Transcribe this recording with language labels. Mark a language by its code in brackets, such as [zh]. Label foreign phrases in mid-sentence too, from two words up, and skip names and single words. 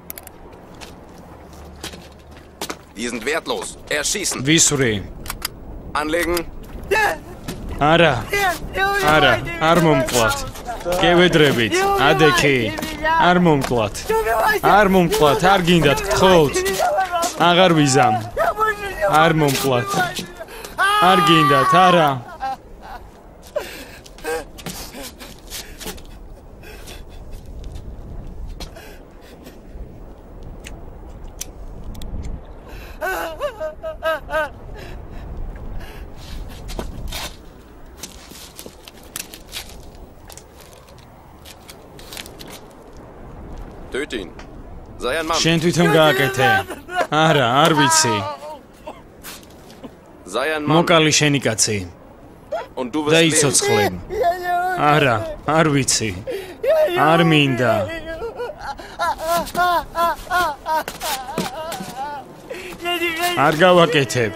[de] Die sind wertlos. Erschießen. [ka] ვისვრი. [de] Anlegen. [ka] არა. არა, არ მომკლათ. გევედრებით. ადექი. არ მომკლათ. არ მომკლათ, არ გინდათ გთხოვთ. აღარ ვიზამ. არ მომკლათ. არ გინდათ, არა. [de] Töte ihn. Sei ein Mann. [ka] შენ თვითონ გააკეთე. არა, არ vicი. [de] Sei ein Mann. [ka] მოკალი შენი კაცი. [de] Und du wirst [ka] და [de] leben. [ka] იცოცხლე. არა, არ ვიცი. არ მინდა. არ გავაკეთებ.